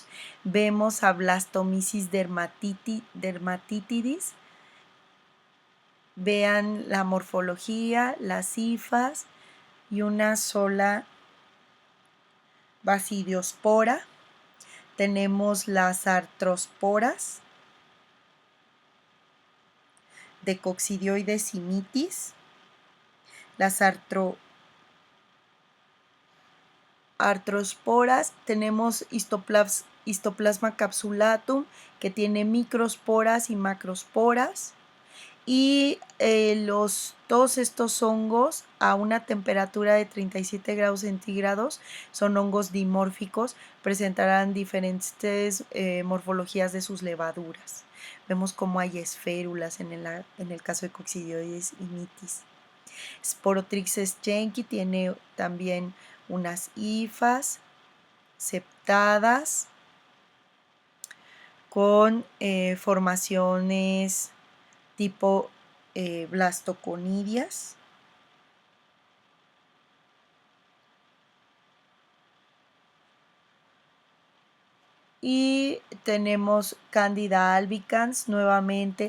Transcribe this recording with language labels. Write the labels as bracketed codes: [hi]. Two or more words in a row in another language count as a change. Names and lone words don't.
[es] Vemos a Blastomyces dermatitidis. Vean la morfología, las hifas y una sola basidiospora. Tenemos las artrosporas de Coccidioides simitis, las artrosporas. Tenemos histoplasma capsulatum, que tiene microsporas y macrosporas. Y todos estos hongos a una temperatura de 37 grados centígrados son hongos dimórficos, presentarán diferentes morfologías de sus levaduras. Vemos cómo hay esférulas en el caso de Coccidioides simitis. Sporotrixes jenkii tiene también unas hifas septadas con formaciones tipo blastoconidias. Y tenemos Candida albicans nuevamente.